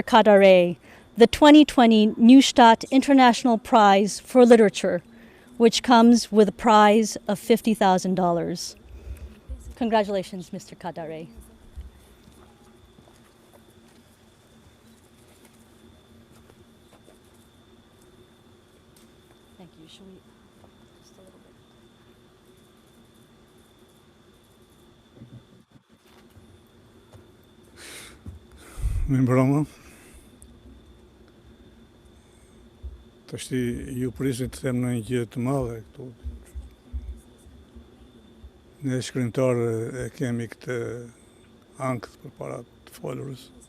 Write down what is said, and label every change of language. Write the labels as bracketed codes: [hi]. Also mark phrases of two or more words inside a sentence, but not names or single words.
[en] Kadare the 2020 Neustadt International Prize for Literature, which comes with a prize of $50,000. Congratulations, Mr. Kadare. Thank you. Should we just a little bit? [sq] Mirëmbrëma. Tashti ju prisit të them në një gjë të madhe këtu. Ne shkrimtarë e kemi këtë ankth përpara të folurës.